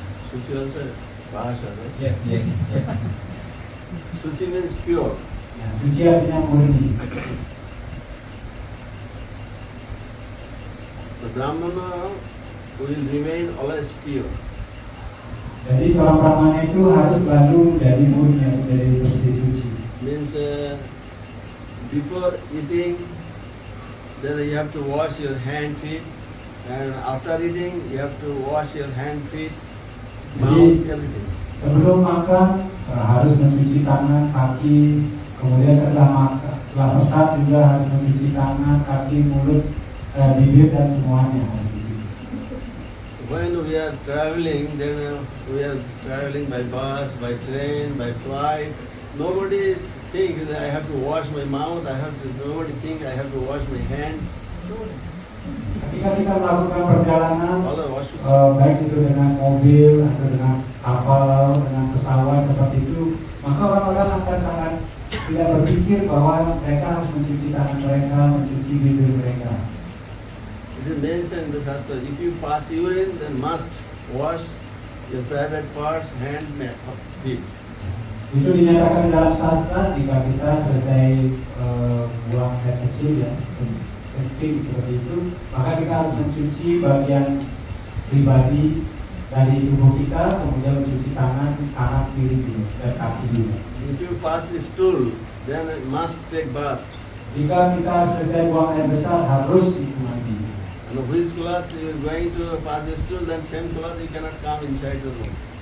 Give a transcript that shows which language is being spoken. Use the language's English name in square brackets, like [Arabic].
[English] Suci also bahasa, right? Yes. Suci means pure. [Indonesian] Ya, suci artinya murni. [English] The Brahmana will remain always pure. [Indonesian] Jadi seorang brahmana itu harus selalu menjadi murni, menjadi bersih suci. [English] Means before eating, then you have to wash your hand, feet, and after eating, you have to wash your hand, feet, mouth, everything. [Indonesian] Sebelum makan harus mencuci tangan, kaki, kemudian setelah makan, setelah masak juga harus mencuci tangan, kaki, mulut, bibir dan semuanya. [English] When we are traveling, then we are traveling by bus, by train, by flight. Nobody thinks that I have to wash my mouth. Nobody think I have to wash my hand. [Indonesian] Ketika kita melakukan perjalanan, [English] All are wash. [Indonesian] baik itu dengan mobil atau dengan kapal, dengan pesawat seperti itu, maka orang-orang akan sangat tidak berpikir bahwa mereka harus mencuci tangan mereka, mencuci bibir mereka. [English] It is mentioned in the Shastra, if you pass urine, then must wash your private parts, hand, feet. [Indonesian] Itu dinyatakan dalam sastra jika kita selesai buang air kecil ya, kecil seperti itu, maka kita harus mencuci bagian pribadi dari tubuh kita, kemudian mencuci tangan, kanan, kiri juga, dan kaki juga. [English] If you pass a stool, then must take bath. [Indonesian] Jika kita selesai buang air besar harus itu mandi. [English] And which cloth you are going to pass a stool, then same cloth you cannot come inside the room.